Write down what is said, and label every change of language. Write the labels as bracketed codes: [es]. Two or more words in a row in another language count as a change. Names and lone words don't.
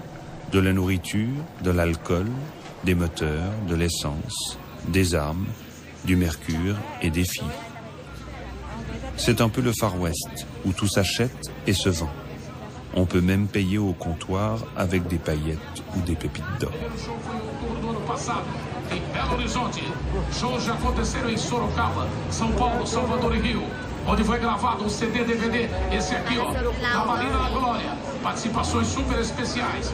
[fr] De la nourriture, de l'alcool, des moteurs, de l'essence, des armes, du mercure et des filles. C'est un peu le Far West, où tout s'achète et se vend. On peut même payer au comptoir avec des paillettes ou des pépites d'or. [pt] Em Belo Horizonte, shows já aconteceram em Sorocaba, São Paulo, Salvador e Rio, onde foi gravado um CD DVD, esse aqui ó, da Marina da Glória, participações super especiais.